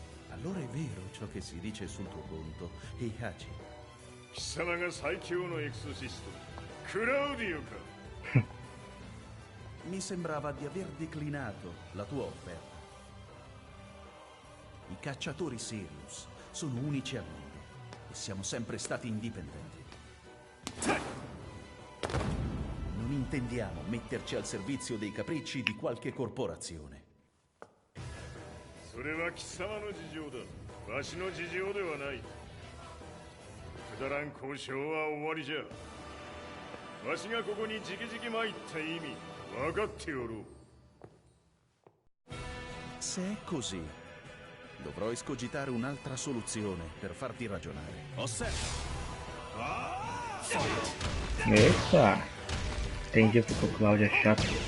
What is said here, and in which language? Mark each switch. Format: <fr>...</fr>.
<it>Allora è vero ciò che si dice sul tuo conto, Heihachi.</it> <ja>貴様が最強のエクソシスト、クラウディオか。</ja> <it>Mi sembrava di aver declinato la tua offerta. I cacciatori Sirius sono unici al mondo e siamo sempre stati indipendenti. Non intendiamo metterci al servizio dei capricci di qualche corporazione.</it> <ja>それは貴様の事情だ。わしの事情ではない。くだらん交渉は終わりじゃ。わしがここに直々参った意味分かっておろう。</ja> <it>Se è così, dovrò escogitare un'altra soluzione per farti ragionare. Osserva!</it> <pt>Eita! Entendi porque o Cláudio é chato.</pt>